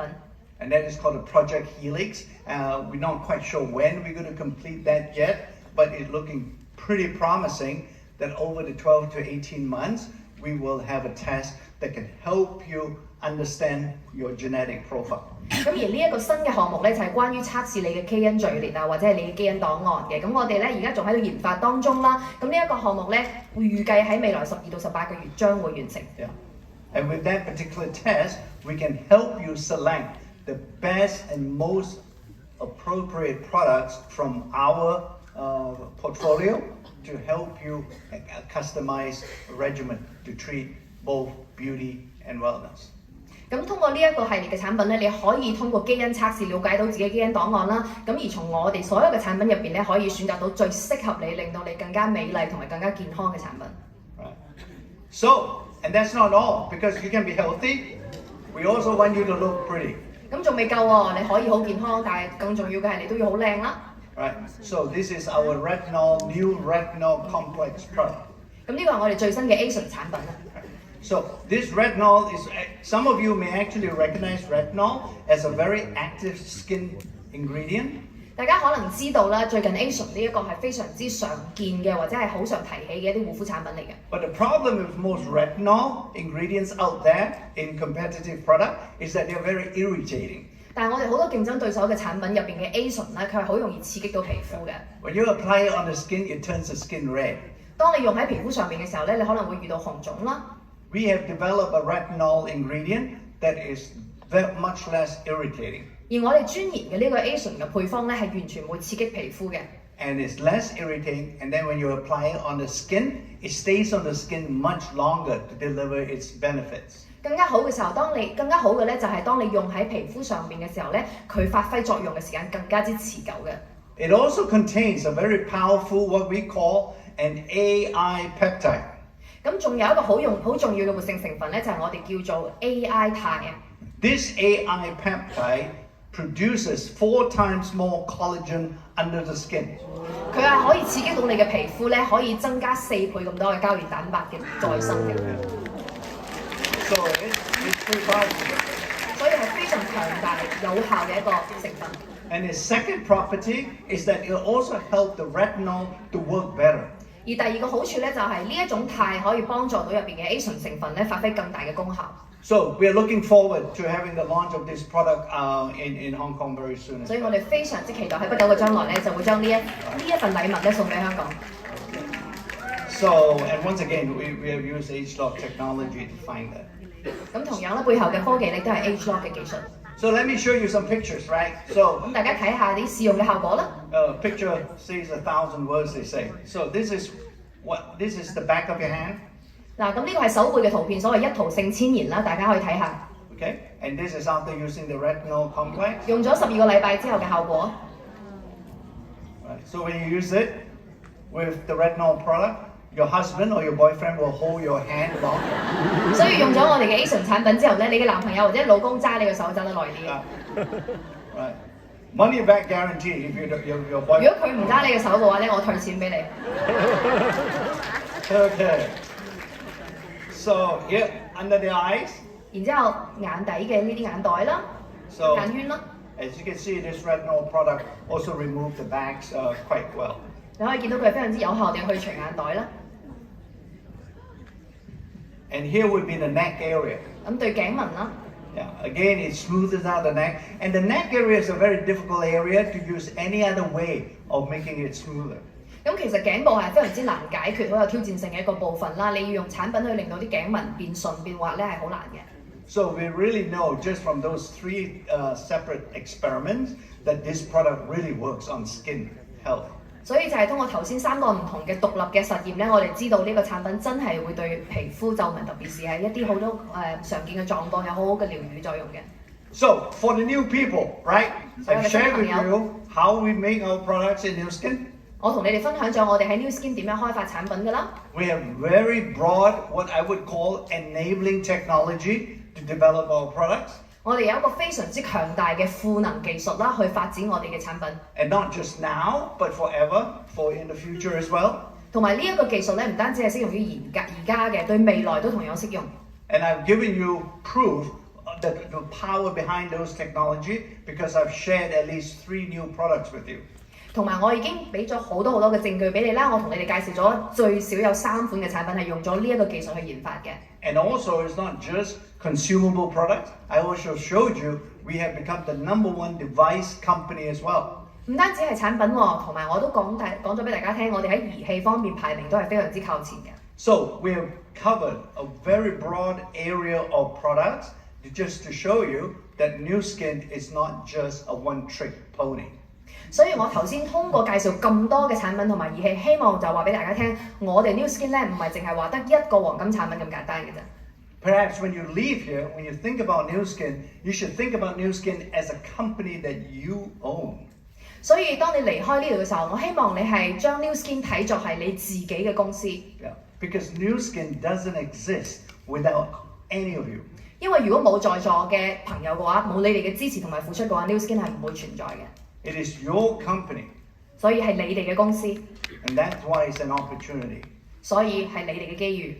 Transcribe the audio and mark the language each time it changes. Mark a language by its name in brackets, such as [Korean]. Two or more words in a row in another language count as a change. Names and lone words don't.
[English] And that is called a Project Helix. We're not quite sure when we're going to complete that yet, but it's looking pretty promising that over the 12 to 18 months, we will have a test that can help you understand your genetic profile. [Cantonese] 咁而呢一個新嘅項目咧，就係關於測試你嘅基因序列啊，或者係你嘅基因檔案嘅。咁我哋咧而家仲喺度研發當中啦。咁呢一個項目咧，會預計喺未來12到18個月將會完成。 [English] Yeah. And with that particular test, we can help you select the best and most appropriate products from our portfolio to help you customize a regimen to treat both beauty and wellness. [Cantonese] 咁通過呢一個系列嘅產品咧，你可以通過基因測試了解到自己基因檔案啦。咁而從我哋所有嘅產品入邊咧，可以選擇到最適合你，令到你更加美麗同埋更加健康嘅產品。 [English] Right. So, and that's not all, because you can be healthy. We also want you to look pretty. [Cantonese] 咁仲未夠喎，你可以好健康，但係更重要嘅係你都要好靚啦。 [English] Right. So this is our new retinol complex product. [Cantonese] 咁呢個係我哋最新嘅 Asian 產品啦。 [English] So this retinol is, some of you may actually recognize retinol as a very active skin ingredient. [Cantonese] 大家可能知道啦，最近 Asian 呢一個係非常之常見嘅，或者係好常提起嘅一啲護膚產品嚟嘅。 [English] But the problem with most retinol ingredients out there in competitive product is that they're very irritating. [Cantonese] 但係我哋好多競爭對手嘅產品入邊嘅 Asian 咧，佢係好容易刺激到皮膚嘅。 [English] When you apply it on the skin, it turns the skin red. [Cantonese] 當你用喺皮膚上面嘅時候咧，你可能會遇到紅腫啦。 [English] We have developed a retinol ingredient that is much less irritating. [Cantonese] 而我哋專研嘅呢個 Asian 嘅配方咧，係完全唔會刺激皮膚嘅。 [English] and it's less irritating. And then when you apply it on the skin, it stays on the skin much longer to deliver its benefits. [Cantonese] 更加好嘅時候，更加好嘅咧，就係當你用喺皮膚上面嘅時候咧，佢發揮作用嘅時間更加之持久嘅。 [English] It also contains a very powerful what we call an AI peptide. [Cantonese] 咁仲有一個好重要嘅活性成分咧，就係我哋叫做 AI 肽啊。 [English] This AI peptide produces 4 times more collagen under the skin. [Cantonese] 佢係可以刺激到你嘅皮膚咧，可以增加4倍咁多嘅膠原蛋白嘅再生嘅。 [English] So it's pretty powerful. [Cantonese] 所以係非常強大有效嘅一個成分。 [English] And its second property is that it also helps the retinol to work better. [Cantonese] 而第二個好處咧，就係呢一種肽可以幫助到入邊嘅 A 醇成分咧，發揮更大嘅功效。 [English] So we are looking forward to having the launch of this product in Hong Kong very soon. [Cantonese] 所以我哋非常之期待喺不久嘅將來咧，就會將呢一份禮物咧送俾香港。 [English] So and once again, we have used H-lock technology to find that. [Cantonese] 咁同樣咧，背後嘅科技咧都係 H-lock 嘅技術。 [English] So let me show you some pictures, right? So [Cantonese] 咁大家睇下啲試用嘅效果啦。 [English] picture says 1,000 words, they say. So this is the back of your hand. [Cantonese] 嗱，咁呢個係手背嘅圖片，所謂一圖勝千言啦，大家可以睇下。 [English] Okay, and this is after using the retinol complex. [Cantonese] 用咗12個禮拜之後嘅效果。 [English] Right. So when you use it with the retinol product, your husband or your boyfriend will hold your hand longer. [Cantonese] 所以用咗我哋嘅 A 醇產品之後咧，你嘅男朋友或者老公揸你個手揸得耐啲。 [English] Right. Money back guarantee if your [Cantonese] 如 [English] boyfriend. [Cantonese] 果佢唔揸你嘅手嘅話咧，我退錢俾你。 [English] Okay. So here under the eyes. [Cantonese] 然之後眼底嘅呢啲眼袋啦、 [English] So [Cantonese] 眼圈啦， [English] as you can see, this retinol product also removes the bags quite well. [Cantonese] 你可以見到佢係非常之有效地去除眼袋啦。 [English] And here would be the neck area. [Cantonese] 咁對頸紋啦， [English] Yeah, again, it smoothes out the neck. And the neck area is a very difficult area to use any other way of making it smoother. [Cantonese] 咁其實頸部係非常之難解決、好有挑戰性嘅一個部分啦。你要用產品去令到啲頸紋變順變滑咧，係好難嘅。 [English] So we really know just from those 3 separate experiments that this product really works on skin health. [Cantonese] 所以就係通過頭先3個唔同嘅獨立嘅實驗咧，我哋知道呢個產品真係會對皮膚皺紋，特別是係一啲好多常見嘅狀況有好好嘅療癒作用嘅。 [English] So for the new people, right? I've shared with [Cantonese] 朋友 [English] you how we make our products in New Skin. [Cantonese] 我同你哋分享咗我哋喺 New Skin 點樣開發產品㗎啦。 [English] We have very broad, what I would call enabling technology to develop our products. [Cantonese] 我哋有一個非常之強大嘅賦能技術啦，去發展我哋嘅產品。 [English] And not just now, but forever, for in the future as well. [Cantonese] 同埋呢一個技術咧，唔單止係適用於而家嘅，對未來都同樣適用。 [English] And I've given you proof that the power behind those technology because I've shared at least 3 new products with you. [Cantonese] 同埋我已經俾咗好多嘅證據俾你啦，我同你哋介紹咗最少有3款嘅產品係用咗呢一個技術去研發嘅。 [English] And also, it's not just consumable products. I also showed you we have become the #1 device company as well. [Cantonese] 唔單止係產品喎，同埋我都講咗俾大家聽，我哋喺儀器方面排名都係非常之靠前嘅。 [English] So we have covered a very broad area of products just to show you that New Skin is not just a one-trick pony. [Cantonese] 所以我頭先通過介紹咁多嘅產品同埋儀器，希望就話俾大家聽，我哋 New Skin 咧唔係淨係話得一個黃金產品咁簡單嘅啫。 [English] Perhaps when you leave here, when you think about New Skin, you should think about New Skin as a company that you own. [Cantonese] 所以當你離開呢度嘅時候，我希望你係將 New Skin 睇作係你自己嘅公司。 [English] Yeah, because New Skin doesn't exist without any of you. [Cantonese] 因為如果冇在座嘅朋友嘅話，冇你哋嘅支持同埋付出嘅話 ，New Skin 係唔會存在嘅。 [English] It is your company. [Cantonese] 所以係你哋嘅公司， [English] And that's why it's an opportunity. [Cantonese] 所以係你哋嘅機遇。